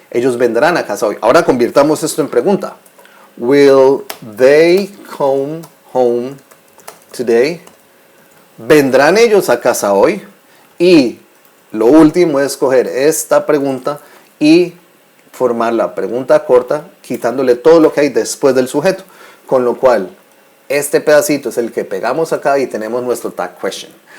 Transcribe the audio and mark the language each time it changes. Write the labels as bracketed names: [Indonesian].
[Spanish] Ellos vendrán a casa hoy. Ahora convirtamos esto en pregunta. [English] Will they come home today? [Spanish] ¿Vendrán ellos a casa hoy? Y lo último es coger esta pregunta y formar la pregunta corta, quitándole todo lo que hay después del sujeto. Con lo cual, este pedacito es el que pegamos acá y tenemos nuestro tag question.